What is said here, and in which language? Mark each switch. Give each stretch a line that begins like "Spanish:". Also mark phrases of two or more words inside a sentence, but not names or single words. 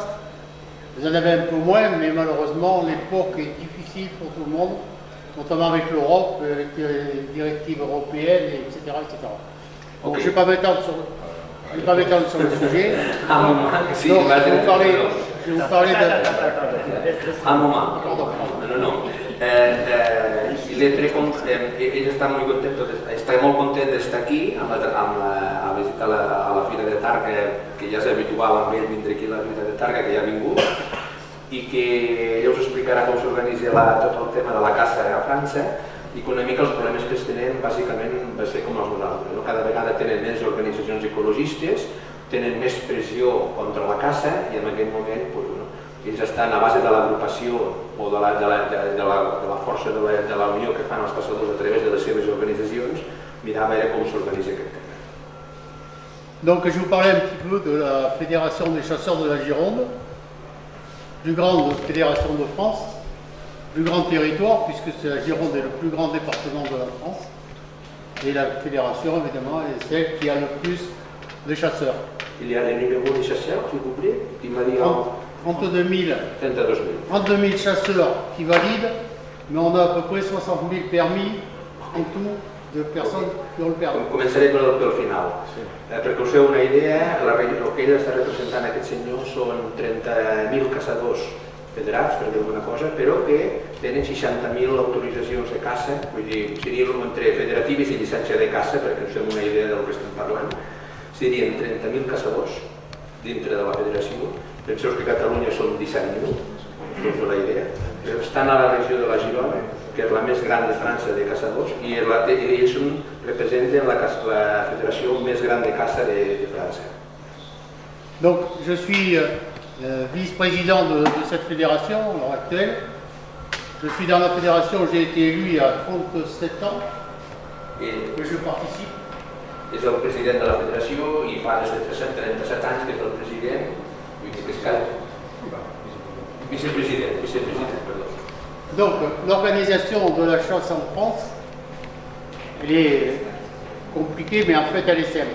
French: Vous en avez un peu moins, mais malheureusement, l'époque est difficile pour tout le monde, notamment avec l'Europe, avec les directives européennes, etc. Donc, je ne vais pas m'étendre sur le sujet. Si, donc, je vais vous parler de... Un moment. No.
Catalan: Ell està molt content d'estar aquí a visitar a la Fira de Targa, que ja és habitual amb ell vindre aquí a la Fira de Targa, que ja ha vingut, i que ell us explicarà com s'organitza tot el tema de la caça a França i que una mica els problemes que es tenen bàsicament va ser com els nosaltres. Cada vegada tenen més organitzacions ecologistes, tenen més pressió contra la caça i en aquest moment ells estan a base de l'agrupació o de la força de la unió que fan els caçadors a través de les seves organitzacions, mirar a veure com s'organitza aquest tema.
French: Donc je vais vous parler un petit peu de la Fédération des chasseurs de la Gironde, plus grande fédération de France, plus grand territoire puisque la Gironde est le plus grand département de la France et la fédération évidemment est celle qui a le plus de chasseurs. Il y a les numéros des chasseurs, s'il vous plaît, qui m'a dit 32 000 chasseurs qui valident, mais on a à peu près 60 000 permis en tout de personnes qui ont le permis.
Catalan: Començaré pel final. Perquè us feu una idea, el que ell està representant aquest senyor són 30.000 caçadors federats, per dir alguna cosa, però que tenen 60.000 autoritzacions de caça, vull dir, serien entre federatives i llicència de caça, perquè us fem una idea del que estem parlant. Serien 30.000 caçadors dintre de la federació. Penseu que a Catalunya són 17.000, doncs la idea. Estan a la regió de la Girona, que és la més gran de França de caçadors, i ells representen la federació més gran de caça de França.
French: Donc je suis vice-président de cette fédération à l'heure actuelle. Je suis dans la fédération, j'ai été élu il y a 37 ans, que je participe.
Catalan: és el president de la federació i fa des de 37 anys que és el president, vull dir que és cada... Vicepresident, perdó.
French: Donc, l'organisation de la chasse en France, elle est compliquée, mais en fait, elle est simple.